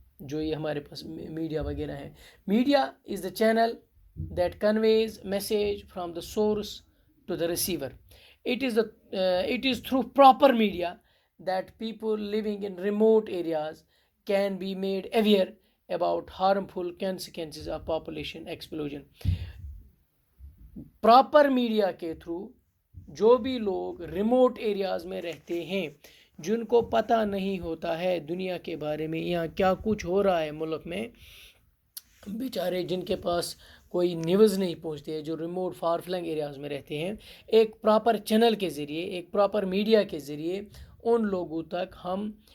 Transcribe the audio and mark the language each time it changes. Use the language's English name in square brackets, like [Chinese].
[Hindi] जो ये हमारे पास मीडिया वगैरह है, [English] Media is the channel that conveys message from the source to the receiver. [Hindi] It is through proper media [English] that people living in remote areas can be made aware about harmful consequences of population explosion. [Hindi] Proper media के through जो भी लोग remote areas में रहते हैं, जिनको पता नहीं होता है दुनिया के बारे में, यहाँ क्या कुछ हो रहा है मुल्क में, बेचारे जिनके पास कोई न्यूज़ नहीं पहुँचती है, जो रिमोट फार फ्लंग एरियाज़ में रहते हैं, एक प्रॉपर चैनल के ज़रिए, एक प्रॉपर मीडिया के ज़रिए उन लोगों तक हम